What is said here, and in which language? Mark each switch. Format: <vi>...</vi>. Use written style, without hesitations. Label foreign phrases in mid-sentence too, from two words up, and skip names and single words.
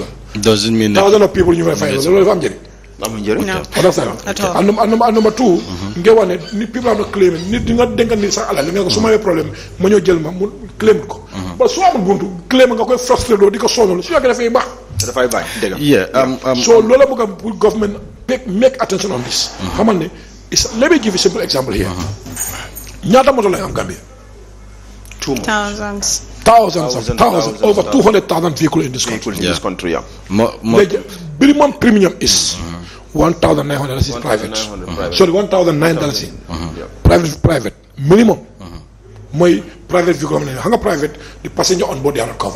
<en>doesn't mean thousand of people</en> <wo>ñu may fay loolu dafa am njëriñ amul njëriñ</wo> <en>and number two</en> <wo>nga wax ne nit people am na claim nit di nga dénk nit sax alal li nga ko su ma amee problème ma ñëw jël ma mu claim ko ba su amul buntu claim nga koy frustré doo di ko sonal su yàggee dafay baax dégg so loolu la bëgg a pour</wo> <en>government make attention on this</en> <wo>xamal ne</wo> <en>let me give you a simple example here</en> <wo>ñaata moto lañ am Gambia.</wo> <en>Thousands. Over 200,000 vehicles in this country. Minimum premium is $1,900 is private. Sorry, $1,900 private. Minimum. My private vehicle, private, the passenger on board they are not covered.</en>